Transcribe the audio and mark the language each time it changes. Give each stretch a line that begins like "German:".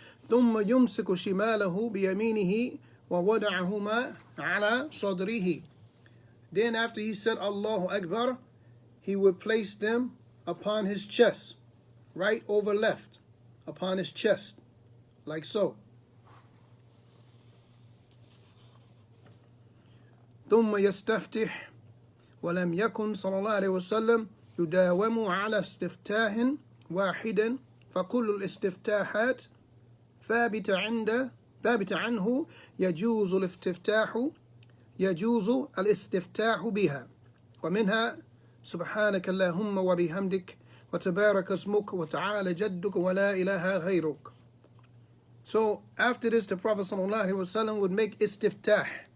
Arabic: ثم يمسك شماله بيمينه ووضعهما على صدره.
English: Then after he said Allahu Akbar, he would place them upon his chest, right over left, upon his chest, like so.
Arabic: ثم يستفتح ولم يكن صلى الله عليه وسلم يداوم على استفتاح واحد، فكل الاستفتاحات ثابت عنه يجوز الاستفتاح بها، ومنها سبحانك اللهم وبحمدك وتبارك اسمك وتعالى جدك ولا إله غيرك.
English: So after this, the Prophet ﷺ would make istiftah.